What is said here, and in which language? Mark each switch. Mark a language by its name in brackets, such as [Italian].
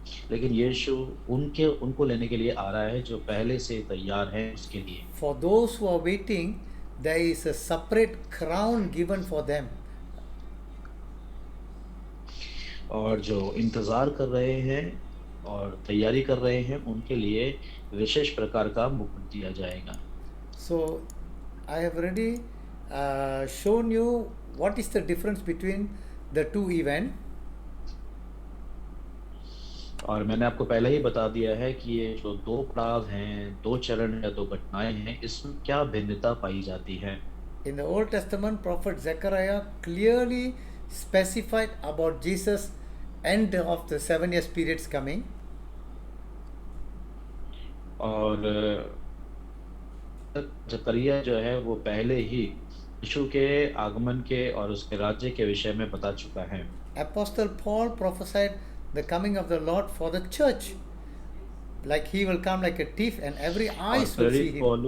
[Hindi] लेकिन यीशु उनको लेने के लिए आ रहा है जो पहले से तैयार हैं उसके लिए। [English] For those who are waiting, there is a separate crown given for them. [Hindi] और जो इंतजार कर रहे हैं और तैयारी कर रहे हैं, उनके लिए विशेष प्रकार का मुकुट दिया जाएगा। [English] So I have already shown you what is the difference between the two events. [Hindi] और मैंने आपको पहले ही बता दिया है कि ये जो दो पड़ाव हैं, दो चरण या दो घटनाएं हैं, इसमें क्या भिन्नता पाई जाती है। [English] In the Old Testament, prophet Zechariah clearly specified about Jesus' end of the 7 years periods coming. [Hindi] और जकरिया जो है वो पहले ही यीशु के आगमन के और उसके राज्य के विषय में बता चुका है। [English] Apostle Paul prophesied the coming of the Lord for the church, like he will come like a thief, and every eyes will see him.